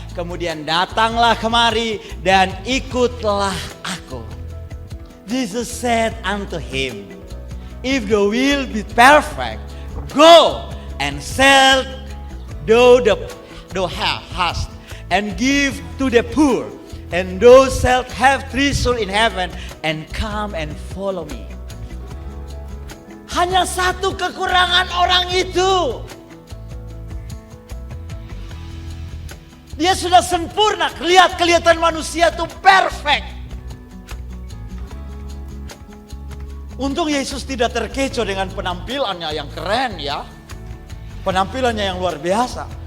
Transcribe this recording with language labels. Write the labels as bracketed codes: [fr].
[id] Kemudian datanglah kemari dan ikutlah aku. [en] Jesus said unto him, if thou wilt be perfect, go and sell thou hast, and give to the poor. And thou shalt have treasure in heaven, and come and follow me. [id] Hanya satu kekurangan orang itu. Dia sudah sempurna. Kelihatan manusia itu perfect. Untung Yesus tidak terkecoh dengan penampilannya yang keren ya. Penampilannya yang luar biasa.